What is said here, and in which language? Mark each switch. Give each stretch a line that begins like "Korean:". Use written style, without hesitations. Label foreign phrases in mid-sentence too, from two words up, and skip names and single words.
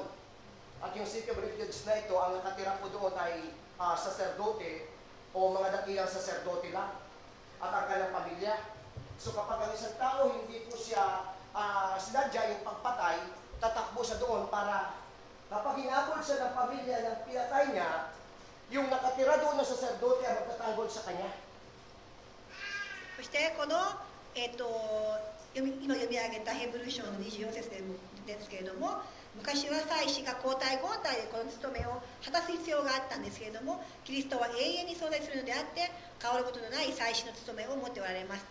Filipino: At yung
English: city of refuge
Filipino: na ito, ang nakatira po doon ay saserdote o mga dakilang saserdote lang at ang kanyang pamilya. So kapag ang isang tao hindi po siya sinadya yung pagpatay, tatakbo siya doon para kapag hinabol siya ng pamilya ng pinatay niya, yung nakatira doon na saserdote ang magtatanggol sa kanya.
Japanese: そしてこの、今読み上げたヘブル書の24節ですけれども、昔は祭司が交代交代でこの務めを果たす必要があったんですけれども、キリストは永遠に存在するのであって変わることのない祭司の務めを持っておられますと。